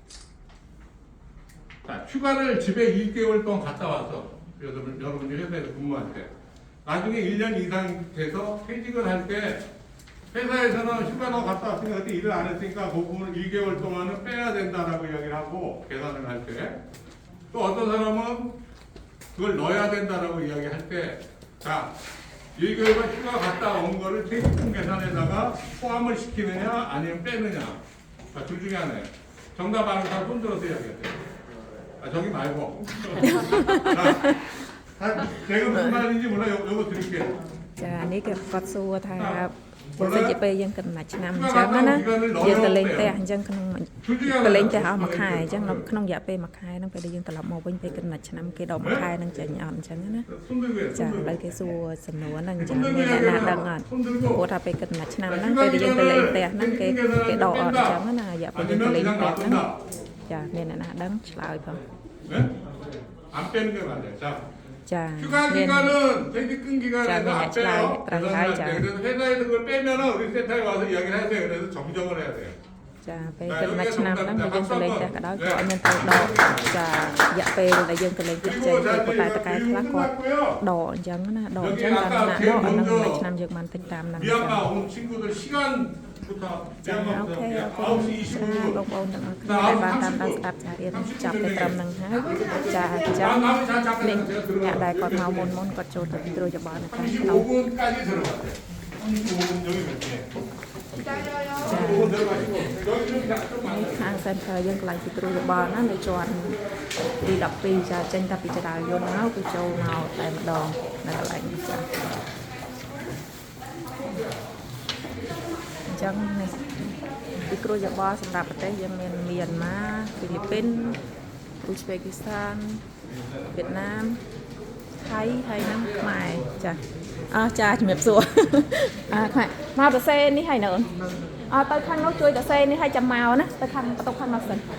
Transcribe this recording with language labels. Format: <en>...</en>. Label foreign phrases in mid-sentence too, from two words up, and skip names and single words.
<ko>자, 휴가를 집에 1개월 동안 갔다 와서 여러분들이 회사에서 근무할 때 나중에 1년 이상 돼서 퇴직을 할 때 회사에서는 휴가 너 갔다 왔으니까 그때 일을 안 했으니까 그 부분을 1개월 동안은 빼야 된다라고 이야기를 하고 계산을 할 때 또 어떤 사람은 그걸 넣어야 된다라고 이야기할 때 자, 1개월간 휴가 갔다 온 거를 퇴직금 계산에다가 포함을 시키느냐 아니면 빼느냐 자, 둘 중에 하나예요. 정답 아는 사람 손 들어서 이야기하세요. 아, 저기 말고. 자, 제가 무슨 말인지 몰라. 요거 드릴게요. 자,</ko> <km>នេះគេគាត់សួរថាបើសិនជាពេលយើងគិតមួយឆ្នាំអញ្ចឹងណាយើងទៅលេងផ្ទះអញ្ចឹងក្នុងទៅលេងផ្ទះអស់មួយខែអញ្ចឹងក្នុងរយៈពេលមួយខែហ្នឹងពេលដែលយើងត្រឡប់មកវិញពេលគិតមួយឆ្នាំគេដកមួយខែហ្នឹងចេញអត់អញ្ចឹងណាចាឥឡូវគេសួរសំណួរហ្នឹងអញ្ចឹងមានអ្នកណាដឹងអត់ព្រោះថាពេលគិតមួយឆ្នាំហ្នឹងពេលដែលយើងទៅលេងផ្ទះហ្នឹងគេដកអត់អញ្ចឹងណារយៈពេលយើងទៅលេងផ្ទះហ្នឹងចាមានអ្នកណាដឹងឆ្លើយផង</km> <ko>안 빼는 게 맞아요. 자, 자, 휴가 기간은 퇴직금 기간에서 안 빼요. 그래서 회사에서 그걸 빼면은 우리 센터에 와서 이야기를 하세요. 그래서 정정을 해야 돼요. 자,</ko> <km>ពេលគិតមួយឆ្នាំហ្នឹងយើងទៅលេងផ្ទះក៏ដោយក៏អត់មានទៅដកចារយៈពេលដែលយើងទៅលេងផ្ទះចេញទៅប៉ុន្តែតកែខ្លះគាត់ដកអញ្ចឹងណាដកអញ្ចឹងតាមណាដកអាហ្នឹងមួយឆ្នាំយើងបានទិញតាមហ្នឹងចា</km> <ko>미얀마 온 친구들 시간부터</ko> <km>ចាអូខេអរគុណ</km> <ko>9시</ko> <km>ចា</km> <ko>20분</ko> <km>បងប្អូនទាំងអស់គ្នាដែលបានតាមដានស្ដាប់ចារៀនចាប់ទៅត្រឹមហ្នឹងហើយចាអញ្ចឹងនេះអ្នកដែលគាត់មកមុនគាត់ចូលទៅត្រួតយោបល់នៅខាងក្នុង</km> <ko>35분까지 들어갔어요. 35분 여기 몇 개? 35분 들어가시고 여기 좀 많아요.</ko> <km>ខាង center យើងកន្លែងពីត្រួតយោបល់ណានៅជាន់ទី12ចាចេញតែពីចរាយន្តមកគឺចូលមកតែម្ដងនៅកន្លែងនេះចា អញ្ចឹងនេះពីត្រួតយោបល់សម្រាប់ប្រទេសយើងមានមីយ៉ាន់ម៉ាហ្វីលីពីនអ៊ុស្បេគីស្ថានវៀតណាមថៃហើយនិងខ្មែរចាចាជំរាបសួរខ្មែរមកប្រសេនេះហើយនៅអូនទៅខាងនោះជួយប្រសេនេះឲ្យចាំមកណាទៅខាងបន្ទប់ខាងនោះសិន</km>